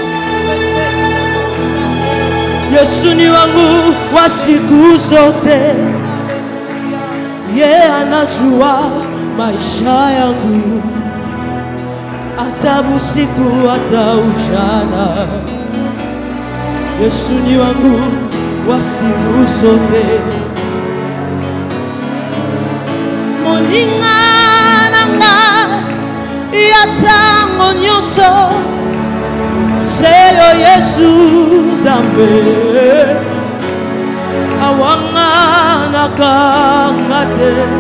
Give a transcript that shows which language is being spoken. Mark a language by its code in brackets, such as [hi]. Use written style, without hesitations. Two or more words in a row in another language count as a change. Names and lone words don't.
[sw] Yesu ni wangu wa siku zote. Yeye anajua maisha yangu, hata usiku hata ujana. Yesu ni wangu wa siku zote. [ln] Moninga nanga yatango nyonso seyo Yesu Nzambe awanga nakangate.